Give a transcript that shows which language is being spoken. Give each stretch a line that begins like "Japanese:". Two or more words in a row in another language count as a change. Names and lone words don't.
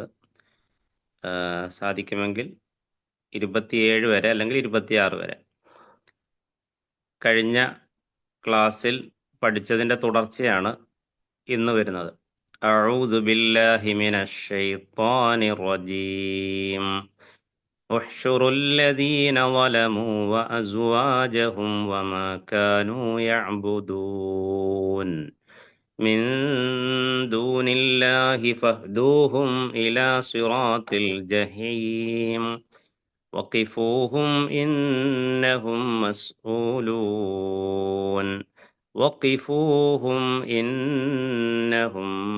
Malayalam: സാധിക്കുമെങ്കിൽ 27 വരെ അല്ലെങ്കിൽ 26 വരെ. കഴിഞ്ഞ ക്ലാസ്സിൽ പഠിച്ചതിൻ്റെ തുടർച്ചയാണ് ഇന്ന് വരുന്നത്.
Arabic: أعوذ بالله من الشيطان الرجيم. احشروا الذين ظلموا وأزواجهم وما كانوا يعبدون من دون الله فاهدوهم إلى صراط الجحيم وقفوهم إنهم مسؤولون وقفوهم إنهم